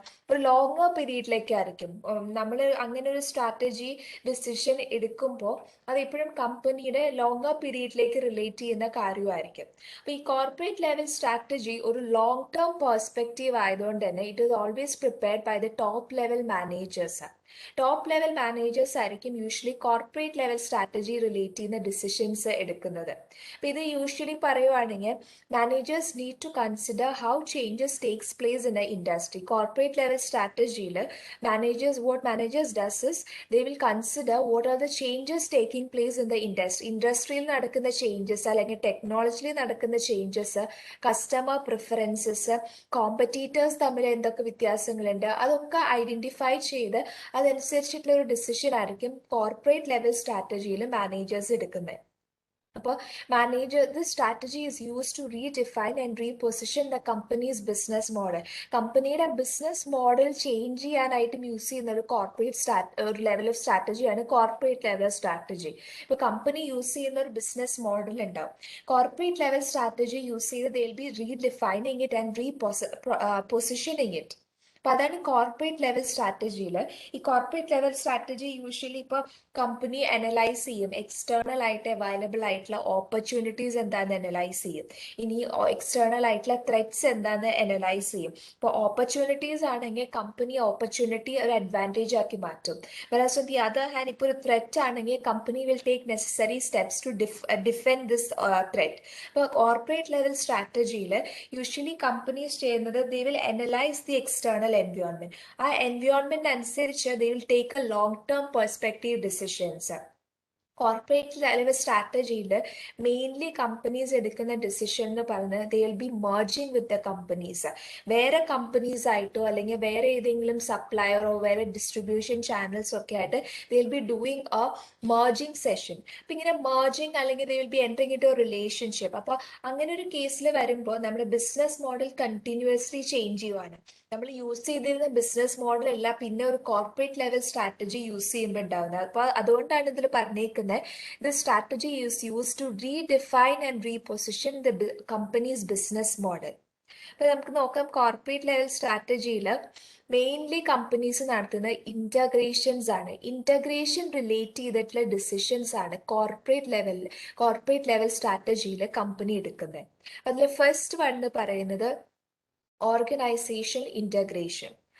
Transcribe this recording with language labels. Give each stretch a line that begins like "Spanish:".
Malayalam: ഒരു ലോങ്ങർ പീരീഡിലേക്കായിരിക്കും നമ്മൾ അങ്ങനെ ഒരു സ്ട്രാറ്റജി ഡിസിഷൻ എടുക്കുമ്പോൾ അത് എപ്പോഴും കമ്പനിയുടെ ലോങ്ങർ പീരീഡിലേക്ക് റിലേറ്റ് ചെയ്യുന്ന കാര്യമായിരിക്കും. അപ്പോൾ ഈ കോർപ്പറേറ്റ് ലെവൽ സ്ട്രാറ്റജി ഒരു ലോങ് ടേം പെർസ്പെക്റ്റീവ് ആയതുകൊണ്ട് തന്നെ
English: It is always prepared by the top level managers.
Malayalam: Top level managers ആയിരിക്കും usually corporate level strategy relate ചെയ്യുന്ന ഡിസിഷൻസ് എടുക്കുന്നത്. അപ്പോൾ ഇത് യൂഷ്വലി പറയുവാണെങ്കിൽ
English: managers need to consider how changes takes place in the industry. Corporate level strategy, what managers does is they will consider what are the changes taking place in the industry.
Malayalam: Industrial നടക്കുന്ന changes അല്ലെങ്കിൽ ടെക്നോളജിയിൽ നടക്കുന്ന changes, customer preferences, competitors തമ്മിൽ എന്തൊക്കെ വ്യത്യാസങ്ങളുണ്ട് അതൊക്കെ identify ചെയ്ത് അതനുസരിച്ചിട്ടുള്ള ഒരു ഡിസിഷൻ ആയിരിക്കും കോർപ്പറേറ്റ് ലെവൽ സ്ട്രാറ്റജിയിൽ മാനേജേഴ്സ് എടുക്കുന്നത്.
English: അപ്പോൾ this strategy is used to redefine and reposition the company's business model.
Malayalam: കമ്പനിയുടെ ബിസിനസ് മോഡൽ ചേഞ്ച് ചെയ്യാനായിട്ടും യൂസ് ചെയ്യുന്ന ഒരു level of സ്ട്രാറ്റജിയാണ് corporate level strategy. ഇപ്പോൾ കമ്പനി യൂസ് ചെയ്യുന്ന ഒരു ബിസിനസ് മോഡൽ ഉണ്ടാവും. കോർപ്പറേറ്റ് ലെവൽ സ്ട്രാറ്റജി യൂസ് ചെയ്ത്
English: they will be redefining it and repositioning it.
Malayalam: അപ്പോൾ അതാണ് കോർപ്പറേറ്റ് ലെവൽ സ്ട്രാറ്റജിയിൽ. ഈ കോർപ്പറേറ്റ് ലെവൽ സ്ട്രാറ്റജി യൂഷ്വലി ഇപ്പോൾ കമ്പനി അനലൈസ് ചെയ്യും, എക്സ്റ്റേണൽ ആയിട്ട് അവൈലബിൾ ആയിട്ടുള്ള ഓപ്പർച്യൂണിറ്റീസ് എന്താണെന്ന് അനലൈസ് ചെയ്യും, ഇനി എക്സ്റ്റേണൽ ആയിട്ടുള്ള ത്രെറ്റ്സ് എന്താണെന്ന് അനലൈസ് ചെയ്യും. ഇപ്പോൾ ഓപ്പർച്യൂണിറ്റീസ് ആണെങ്കിൽ കമ്പനി ഓപ്പർച്യൂണിറ്റി ഒരു അഡ്വാൻറ്റേജ് ആക്കി മാറ്റും.
English: whereas on the other hand
Malayalam: ഇപ്പോൾ ഒരു ത്രെറ്റ് ആണെങ്കിൽ
English: Company will take necessary steps to defend this threat.
Malayalam: ഇപ്പോൾ കോർപ്പറേറ്റ് ലെവൽ സ്ട്രാറ്റജിയിൽ യൂഷ്വലി കമ്പനീസ് ചെയ്യുന്നത്
English: They will analyse the external environment.
Malayalam: ആ എൻവയോൺമെന്റ് അനുസരിച്ച്
English: they will take a long term perspective decisions.
Malayalam: Corporate level സ്ട്രാറ്റജിയിൽ mainly companies എടുക്കുന്ന decision എന്ന് പറയുന്നത്
English: They will be merging with the companies.
Malayalam: വേറെ companies ആയിട്ടോ അല്ലെങ്കിൽ വേറെ ഏതെങ്കിലും സപ്ലയറോ വേറെ ഡിസ്ട്രിബ്യൂഷൻ ചാനൽസ് ഒക്കെ ആയിട്ട്
English: They will be doing a merging session.
Malayalam: അപ്പം ഇങ്ങനെ മെർജിങ് അല്ലെങ്കിൽ
English: They will be entering into relationship.
Malayalam: അപ്പോൾ അങ്ങനെ ഒരു കേസിൽ വരുമ്പോൾ നമ്മുടെ ബിസിനസ് മോഡൽ കണ്ടിന്യൂസ്ലി ചേഞ്ച് ചെയ്യുവാണ്. നമ്മൾ യൂസ് ചെയ്തിരുന്ന ബിസിനസ് മോഡൽ അല്ല പിന്നെ ഒരു കോർപ്പറേറ്റ് ലെവൽ സ്ട്രാറ്റജി യൂസ് ചെയ്യുമ്പോൾ ഉണ്ടാകുന്നത്. അപ്പോൾ അതുകൊണ്ടാണ് ഇതിൽ പറഞ്ഞേക്കുന്നത്
English: the strategy is used to redefine and reposition the company's business model.
Malayalam: അപ്പോൾ നമുക്ക് നോക്കാം കോർപ്പറേറ്റ് ലെവൽ സ്ട്രാറ്റജിയിൽ മെയിൻലി കമ്പനീസ് നടത്തുന്ന ഇന്റഗ്രേഷൻസ് ആണ്. ഇന്റഗ്രേഷൻ റിലേറ്റ് ചെയ്തിട്ടുള്ള ഡിസിഷൻസ് ആണ് കോർപ്പറേറ്റ് ലെവൽ സ്ട്രാറ്റജിയിൽ കമ്പനി എടുക്കുന്നത്. അതിൽ ഫസ്റ്റ് വൺ എന്ന് പറയുന്നത് ഓർഗനൈസേഷൻ ഇന്റഗ്രേഷൻ.